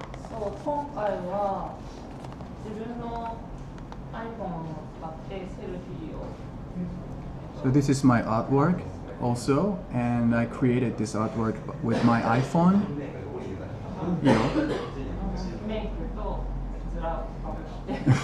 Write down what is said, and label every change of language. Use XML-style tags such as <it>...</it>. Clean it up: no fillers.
<ja>そう、今回は自分の iPhone を使ってセルフィーを</ja> <en>So this is my artwork also, and I created this artwork with my iPhone. You know.</en> <ja>メイクとズラをかぶって</ja>